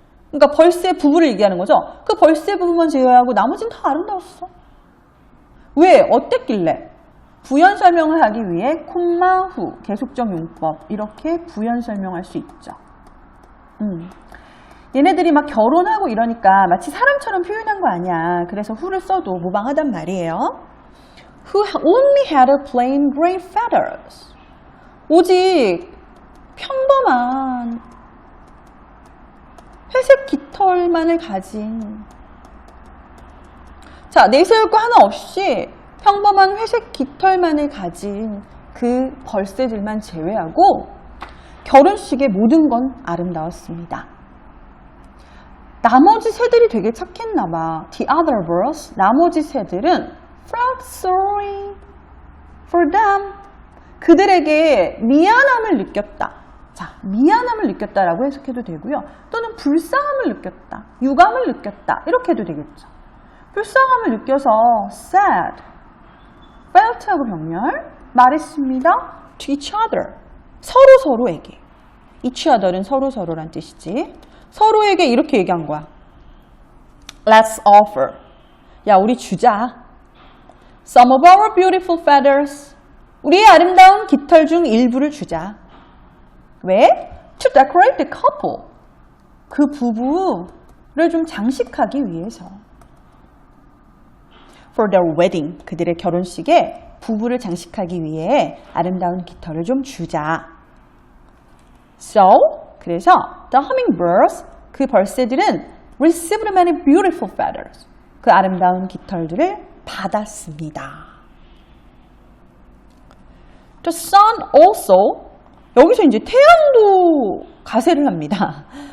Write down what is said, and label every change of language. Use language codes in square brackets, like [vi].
[ko] 그러니까 벌새 부부를 얘기하는 거죠. 그 벌새 부부만 제외하고 나머지는 다 아름다웠어. 왜? 어땠길래? 부연 설명을 하기 위해 콤마 후, 계속적 용법 이렇게 부연 설명할 수 있죠. 얘네들이 막 결혼하고 이러니까 마치 사람처럼 표현한 거 아니야. 그래서 who를 써도 무방하단 말이에요. [en] Who only had a plain gray feathers. [ko] 오직 평범한 회색 깃털만을 가진, 자, 내세울 거 하나 없이 평범한 회색 깃털만을 가진 그 벌새들만 제외하고 결혼식의 모든 건 아름다웠습니다. 나머지 새들이 되게 착했나 봐. [en] The other birds, [ko] 나머지 새들은 [en] felt sorry for them. [ko] 그들에게 미안함을 느꼈다. 자, 미안함을 느꼈다라고 해석해도 되고요. 또는 불쌍함을 느꼈다, 유감을 느꼈다 이렇게 해도 되겠죠. 불쌍함을 느껴서 sad, felt하고 병렬 말했습니다. [en] to each other, [ko] 서로에게. each other는 서로란 뜻이지. 서로에게 이렇게 얘기한 거야. [en] Let's offer. [ko] 야, 우리 주자. [en] Some of our beautiful feathers. [ko] 우리의 아름다운 깃털 중 일부를 주자. [en] 왜? To decorate the couple. [ko] 그 부부를 좀 장식하기 위해서. [en] For their wedding. [ko] 그들의 결혼식에 부부를 장식하기 위해 아름다운 깃털을 좀 주자. [en] So, 그래서 the hummingbirds, [ko] 그 벌새들은 [en] received many beautiful feathers. [ko] 그 아름다운 깃털들을 받았습니다. [en] The sun also, [ko] 여기서 이제 태양도 가세를 합니다.